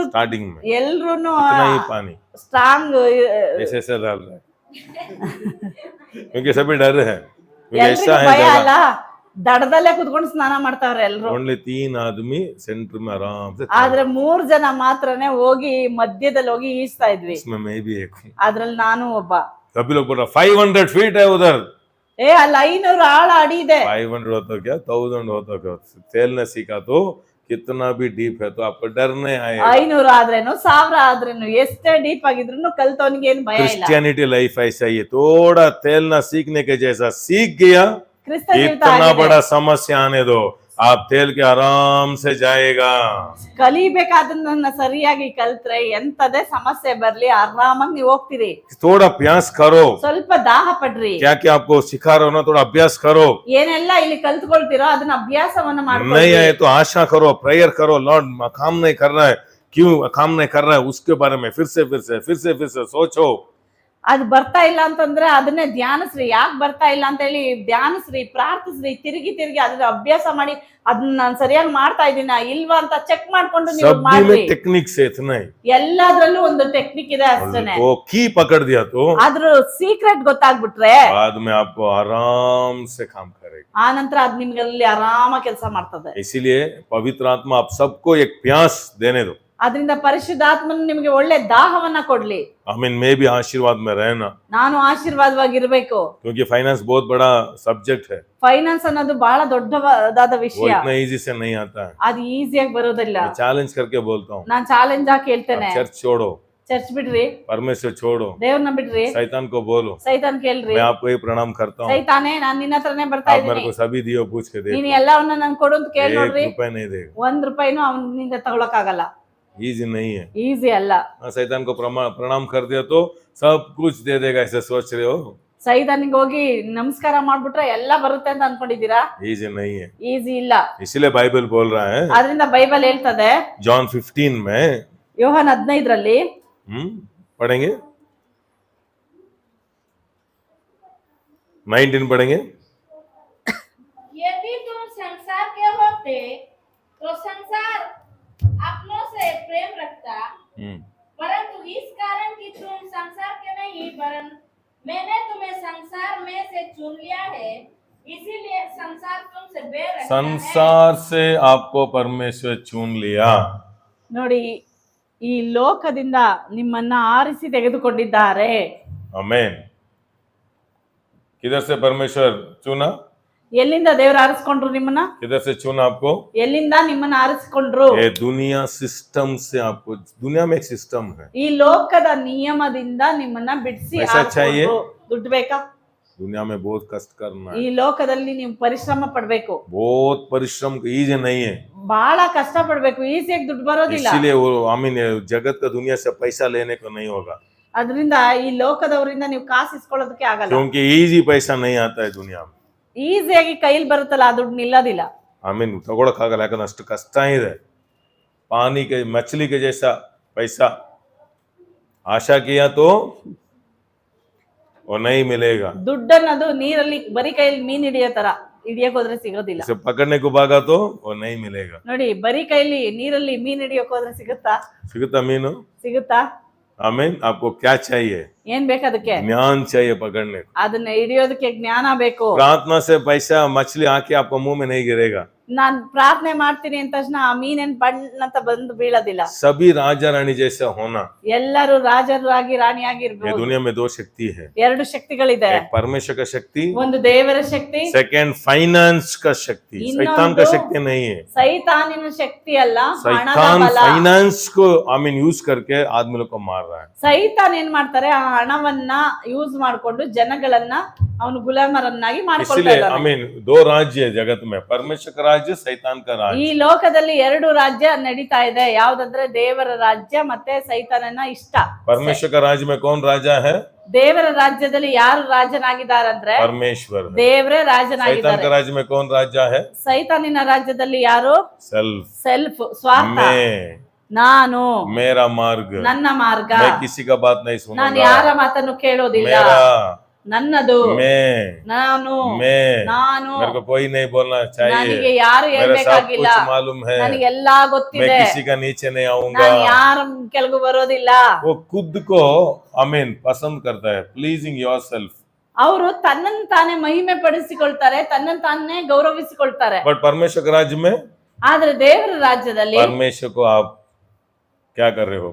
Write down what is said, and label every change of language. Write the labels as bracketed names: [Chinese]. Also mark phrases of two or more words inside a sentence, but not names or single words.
[Hindi] स्टार्टिंग में [Kannada] ಎಲ್ರುನು [Hindi] इतना ही पानी [Kannada] ಸ್ಟ್ರಾಂಗ್ [Hindi] ऐसे ऐसे डाल रहे हैं, क्योंकि सभी डर रहे हैं, क्योंकि ऐसा [Kannada] ಎಲ್ರಿಗೂ [Hindi] है [Kannada] ಭಯ ಅಲ್ಲ, [Hindi] जगह। [Kannada] ದಡದಲ್ಲೇ ಕುತ್ಕೊಂಡು ಸ್ನಾನ ಮಾಡ್ತಾವ್ರೆ ಎಲ್ರು. [Hindi] ओनली 3 आदमी सेंटर में आराम से, [Kannada] ಆದ್ರೆ 3 ಜನ ಮಾತ್ರನೇ ಹೋಗಿ ಮಧ್ಯದಲ್ಲಿ ಹೋಗಿ ಈಜ್ತಾ ಇದ್ವಿ. [Hindi] इसमें मैं भी एक हूँ। [Kannada] ಅದ್ರಲ್ಲಿ ನಾನು ಒಬ್ಬ. [Hindi] सभी लोग बोल रहे 500 फीट है उधर, [Kannada] ಅಲ್ಲ 500 ಆಳ ಅಡಿ ಇದೆ. [Hindi] 500 होता क्या, 1000 होता क्या, तैरना सीखा तो कितना भी डीप है तो आपको डर नहीं आएगा। [Kannada] 500 ಆದ್ರೇನು 1000 ಆದ್ರೇನು ಎಷ್ಟೇ ಡೀಪ್ ಆಗಿದ್ರು ಕಲ್ತವನಿಗೆ ಏನು ಭಯ ಇಲ್ಲ. [English] Christianity life [Hindi] ऐसा ही है, थोड़ा तैरना सीखने के जैसा सीख गया, [Kannada] ಕ್ರಿಸ್ತ ಜೀವಿತ [Hindi] इतना [Kannada] ಆಗಿದೆ. [Hindi] बड़ा समस्या आने दो, आप तैर के आराम से जाएगा। [Kannada] ಕಲಿಬೇಕಾದನ್ನ ಸರಿಯಾಗಿ ಕಲ್ತ್ರೆ ಎಂತದೇ ಸಮಸ್ಯೆ ಬರ್ಲಿ ಆರಾಮಾಗಿ ನೀವು ಹೋಗ್ತೀರಿ. [Hindi] थोड़ा प्रयास करो, [Kannada] ಸ್ವಲ್ಪ ದಾಹ ಪಡ್ರಿ. [Hindi] क्या क्या आपको सिखा रहा हो ना, थोड़ा अभ्यास करो, [Kannada] ಏನೆಲ್ಲ ಇಲ್ಲಿ ಕಲ್ತ್ಕೊಳ್ತೀರೋ ಅದನ್ನ ಅಭ್ಯಾಸವನ್ನ [Hindi] नहीं [Kannada] ಮಾಡ್ಕೊಳ್ಳಿ. [Hindi] आए तो आशा करो, प्रेयर करो, लॉर्ड काम नहीं कर रहा है, क्यों काम नहीं कर रहा है, उसके बारे में फिर से सोचो। [Kannada] ಅದ್ ಬರ್ತಾ ಇಲ್ಲ ಅಂತಂದ್ರೆ ಅದನ್ನೇ ಧ್ಯಾನಿಸ್ರಿ. ಯಾಕೆ ಬರ್ತಾ ಇಲ್ಲ ಅಂತ ಹೇಳಿ ಧ್ಯಾನಿಸ್ರಿ, ಪ್ರಾರ್ಥಿಸ್ರಿ, ತಿರುಗಿ ಅದನ್ನ ಅಭ್ಯಾಸ ಮಾಡಿ ಅದನ್ನ ನಾನು ಸರಿಯಾಗಿ ಮಾಡ್ತಾ ಇದೀನ ಇಲ್ವಾ ಅಂತ ಚೆಕ್ ಮಾಡ್ಕೊಂಡು ನೀವು [Hindi] सब [Kannada] ಮಾಡ್ರಿ. [Hindi] में टेक्निक से इतना ही, [Kannada] ಎಲ್ಲಾದ್ರಲ್ಲೂ ಒಂದು ಟೆಕ್ನಿಕ್ ಇದೆ ಅಷ್ಟೇನೆ. [Hindi] वो की पकड़ दिया तो [Kannada] ಅದ್ರ ಸೀಕ್ರೆಟ್ ಗೊತ್ತಾಗ್ಬಿಟ್ರೆ [Hindi] बाद में आपको आराम से काम करेगा। [Kannada] ಆ ನಂತರ ಅದ್ ನಿಮ್ಗೆ ಅಲ್ಲಿ ಆರಾಮ ಕೆಲಸ ಮಾಡ್ತದೆ. [Hindi] इसीलिए पवित्र आत्मा आप सबको एक प्यास देने दो, [Kannada] ಅದರಿಂದ ಪರಿಶುದ್ಧಾತ್ಮನು ನಿಮಗೆ ಒಳ್ಳೆ ದಾಹವನ್ನ ಕೊಡ್ಲಿ. [Hindi] आमीन। मैं भी आशीर्वाद में रहना, [Kannada] ನಾನು ಆಶೀರ್ವಾದವಾಗಿರ್ಬೇಕು. [Hindi] क्योंकि फाइनेंस बहुत बड़ा सब्जेक्ट है, [Kannada] ಫೈನಾನ್ಸ್ ಅನ್ನೋದು ಬಹಳ ದೊಡ್ಡದಾದ [Hindi] वो [Kannada] ವಿಷಯ. [Hindi] इतना इजी से नहीं आता है। [Kannada] ಅದು ಈಸಿಯಾಗಿ ಬರೋದಿಲ್ಲ. [Hindi] मैं चैलेंज करके बोलता हूँ, [Kannada] ನಾನ್ ಚಾಲೆಂಜ್ ಆಗಿ ಹೇಳ್ತೇನೆ, [Hindi] चर्च छोड़ो, [Kannada] ಚರ್ಚ್ ಬಿಡ್ರಿ, [Hindi] परमेश्वर छोड़ो, [Kannada] ದೇವ್ರನ್ನ ಬಿಡ್ರಿ, [Hindi] शैतान को बोलो [Kannada] ಸೈತಾನ್ ಕೇಳ್ರಿ, [Hindi] मैं आपको ही प्रणाम करता हूँ, [Kannada] ಸೈತಾನೇ ನಾನ್ ನಿನ್ನ ಹತ್ರನೇ ಬರ್ತಾ [Hindi] आप मेरे [Kannada] ಇದ್ದೀನಿ, [Hindi] को सभी दियो पूछ के [Kannada] ನೀನ್ [Hindi] देखो, [Kannada] ಎಲ್ಲವನ್ನ ನನ್ ಕೊಡು ಅಂತ ಕೇಳಿ ನೋಡ್ರಿ. [Hindi] 1 रुपया नहीं देगा। [Kannada] 1 ರೂಪಾಯಿನೂ ಅವನಿಂದ ತಗೊಳಕ್ ಆಗಲ್ಲ. [Hindi] इजी नहीं है। [Kannada] ಈಸಿ ಅಲ್ಲ. [Hindi] शैतान को प्रणाम कर दिया तो सब कुछ दे देगा, ऐसे सोच रहे हो? [Kannada] ಸೈತಾನಿಗೆ ಹೋಗಿ ನಮಸ್ಕಾರ ಮಾಡ್ಬಿಟ್ರೆ ಎಲ್ಲ ಬರುತ್ತೆ ಅಂತ ಅನ್ಕೊಂಡಿದೀರಾ? [Hindi] इजी नहीं है, [Kannada] ಈಸಿ ಇಲ್ಲ. [Hindi] इसलिए बाइबल बोल रहा है, [Kannada] ಅದರಿಂದ ಬೈಬಲ್ ಹೇಳ್ತದೆ, [Hindi] जॉन 15 में [Kannada] ಯೋಹಾನ 15ರಲ್ಲಿ [Hindi] पढ़ेंगे, 19 पढ़ेंगे। यदि तुम संसार के होते तो संसार अपनों से प्रेम रखता, परंतु इस कारण कि तुम संसार के नहीं वरन मैंने तुम्हें संसार में से चुन लिया है, इसीलिए संसार तुमसे बैर रखता है। संसार से आपको परमेश्वर चुन लिया। [Kannada] ನೋಡಿ, ಈ ಲೋಕದಿಂದ ನಿಮ್ಮನ್ನ ಆರಿಸಿ ತೆಗೆದುಕೊಂಡಿದ್ದಾರೆ. [Hindi] आमीन। किधर से परमेश्वर चुना? [Kannada] ಎಲ್ಲಿಂದ ದೇವರು ಆರಿಸಿಕೊಂಡ್ರು ನಿಮ್ಮನ್ನ? [Hindi] किधर से चुना आपको? [Kannada] ಎಲ್ಲಿಂದ ನಿಮ್ಮನ್ನ ಆರಿಸಿಕೊಂಡ್ರು? [Hindi] ये दुनिया सिस्टम से आपको, दुनिया में एक सिस्टम है। [Kannada] ಈ ಲೋಕದ ನಿಯಮದಿಂದ ನಿಮ್ಮನ್ನ ಬಿಡಿಸಿ [Hindi] पैसा चाहिए? [Kannada] ದುಡ್ಡು ಬೇಕಾ? [Hindi] दुनिया में बहुत कष्ट करना [Kannada] ಈ [Hindi] है, [Kannada] ಲೋಕದಲ್ಲಿ ನೀವು ಪರಿಶ್ರಮ ಪಡ್ಬೇಕು, [Hindi] बहुत परिश्रम इजी नहीं है, [Kannada] ಬಹಳ ಕಷ್ಟ ಪಡ್ಬೇಕು, ಈಸಿಯಾಗಿ ದುಡ್ಡು ಬರೋದಿಲ್ಲ. [Hindi] इसीलिए वो आमीन, जगत का दुनिया से पैसा लेने को नहीं होगा, [Kannada] ಅದರಿಂದ ಈ ಲೋಕದವರಿಂದ ನೀವು ಕಾಸು ಇಸ್ಕೊಳ್ಳೋದಕ್ಕೆ ಆಗಲ್ಲ. [Hindi] क्योंकि इजी पैसा नहीं आता है दुनिया में। [Kannada] ಈಸಿಯಾಗಿ ಕೈಲಿ ಬರುತ್ತಲ್ಲ ಆ ದುಡ್ಡು ನಿಲ್ಲೋದಿಲ್ಲ. [Hindi] आमीन। [Kannada] ತಗೊಳಕ್ಕಾಗಲ್ಲ, ಯಾಕಂದ್ರೆ ಅಷ್ಟು ಕಷ್ಟ ಇದೆ। [Hindi] पानी के मछली के जैसा पैसा आशा किया तो वो नहीं मिलेगा, [Kannada] ದುಡ್ಡನ್ನದು ನೀರಲ್ಲಿ ಬರೀ ಕೈಯಲ್ಲಿ ಮೀನ್ ಹಿಡಿಯೋ ತರ ಹಿಡಿಯಕ್ ಹೋದ್ರೆ ಸಿಗೋದಿಲ್ಲ. [Hindi] इसे पकड़ने को भागा तो वो नहीं मिलेगा। [Kannada] ನೋಡಿ, ಬರೀ ಕೈಲಿ ನೀರಲ್ಲಿ ಮೀನ್ ಹಿಡಿಯಕ್ ಹೋದ್ರೆ ಸಿಗುತ್ತಾ? ಸಿಗ್ತಾ ಮೀನು? ಸಿಗುತ್ತಾ? [Hindi] आमीन। आपको क्या चाहिए? [Kannada] ಏನ್ ಬೇಕು ಅದಕ್ಕೆ? [Hindi] ज्ञान चाहिए पकड़ने को। [Kannada] ಅದನ್ನ ಹಿಡಿಯೋದಕ್ಕೆ ಜ್ಞಾನ ಬೇಕು. [Hindi] प्रार्थना से पैसा मछली आके आपको मुंह में नहीं गिरेगा। [Kannada] ನಾನ್ ಪ್ರಾರ್ಥನೆ ಮಾಡ್ತೀನಿ ಅಂದ ತಕ್ಷಣ ಆ ಮೀನೇನ್ ಬಣ್ಣ ಅಂತ ಬಂದು ಬೀಳೋದಿಲ್ಲ. [Hindi] सभी राजा रानी जैसा होना। [Kannada] ಎಲ್ಲರೂ ರಾಜರಾಗಿ [Hindi] ये [Kannada] ರಾಣಿಯಾಗಿರ್ಬೋದು. [Hindi] दुनिया में 2 शक्ति है, [Kannada] ಎರಡು ಶಕ್ತಿಗಳಿದೆ. [Hindi] एक परमेश्वर का शक्ति, [Kannada] ಒಂದು ದೇವರ ಶಕ್ತಿ, [English] second finance [Hindi] का शक्ति। शैतान का शक्ति नहीं है, [Kannada] ಸೈತಾನಿನ ಶಕ್ತಿ ಅಲ್ಲ, ಹಣದ [Hindi] शैतान [Kannada] ಬಲ. [Hindi] फाइनेंस को आमीन यूज करके आदमी लोग को मार रहा है। [Kannada] ಸೈತಾನ್ ಏನ್ ಮಾಡ್ತಾರೆ, ಆ ಹಣವನ್ನ ಯೂಸ್ ಮಾಡ್ಕೊಂಡು ಜನಗಳನ್ನ ಅವನು ಗುಲಾಮರನ್ನಾಗಿ ಮಾಡ್ಕೊಳ್ತಾ [Hindi] इसलिए [Kannada] ಇದ್ದಾನೆ. [Hindi] आमीन 2 राज्य है जगत में, परमेश्वर का राज्य, शैतान का [Kannada] ಈ [Hindi] राज्य। [Kannada] ಲೋಕದಲ್ಲಿ 2 ರಾಜ್ಯ ನಡೀತಾ ಇದೆ. ಯಾವ್ದಂದ್ರೆ ದೇವರ ರಾಜ್ಯ ಮತ್ತೆ ಸೈತಾನನ ಇಷ್ಟ. [Hindi] परमेश्वर का राज्य में कौन राजा है? [Kannada] ದೇವರ ರಾಜ್ಯದಲ್ಲಿ ಯಾರು ರಾಜನಾಗಿದ್ದಾರಂದ್ರೆ [Hindi] परमेश्वर है। [Kannada] ದೇವರೇ [Hindi] शैतान [Kannada] ರಾಜನಾಗಿದ್ದಾರೆ. [Hindi] का राज्य में कौन राजा है? [Kannada] ಸೈತಾನಿನ ರಾಜ್ಯದಲ್ಲಿ ಯಾರು? [Hindi] सेल्फ, [Kannada] ಸ್ವಾರ್ಥ, [Hindi] मैं, [Kannada] ನಾನು, [Hindi] मेरा मार्ग, [Kannada] ನನ್ನ ಮಾರ್ಗ, [Hindi] मैं किसी का बात नहीं [Kannada] ನಾನು [Hindi] सुनूंगा, [Kannada] ಯಾರ ಮಾತನ್ನು ಕೇಳೋದಿಲ್ಲ, [Hindi] मेरा, [Kannada] ನನ್ನದು, [Hindi] मैं, [Kannada] ನಾನು, [Hindi] मैं, मेरे को कोई नहीं बोलना चाहिए, [Kannada] ನನಗೆ ಯಾರು [Hindi] मेरा सब [Kannada] ಹೇಳ್ಬೇಕಾಗಿಲ್ಲ, [Hindi] कुछ मालूम है, [Kannada] ನನಗೆಲ್ಲಾ [Hindi] मैं [Kannada] ಗೊತ್ತಿದೆ, [Hindi] किसी का नीचे नहीं आऊंगा। [Kannada] ನಾನು ಯಾರ ಕೆಳಗೂ ಬರೋದಿಲ್ಲ. [Hindi] वो खुद को आमीन पसंद करता है, [English] pleasing yourself. [Kannada] ಅವರು ತನ್ನನ್ನು ತಾನೇ ಮಹಿಮೆ ಪಡಿಸಿಕೊಳ್ತಾರೆ, ತನ್ನನ್ನು ತಾನೇ ಗೌರವಿಸಿಕೊಳ್ತಾರೆ. [Hindi] बट परमेश्वर के राज्य में, ಆದ್ರೆ ದೇವರ ರಾಜ್ಯದಲ್ಲಿ, परमेश्वर को आप क्या कर रहे हो?